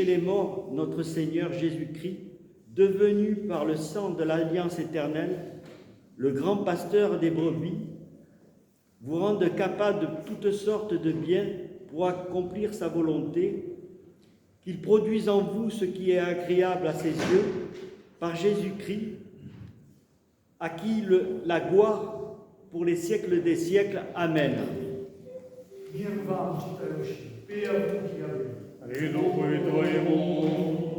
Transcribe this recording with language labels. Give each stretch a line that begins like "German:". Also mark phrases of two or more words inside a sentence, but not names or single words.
French: les morts notre Seigneur Jésus-Christ, devenu par le sang de l'Alliance éternelle, le grand pasteur des brebis, vous rende capable de toutes sortes de biens pour accomplir sa volonté, qu'il produise en vous ce qui est agréable à ses yeux, par Jésus-Christ, à qui la gloire pour les siècles des siècles. Amen.
Russian: Мир вам, читающие, первым И Духу Твоему.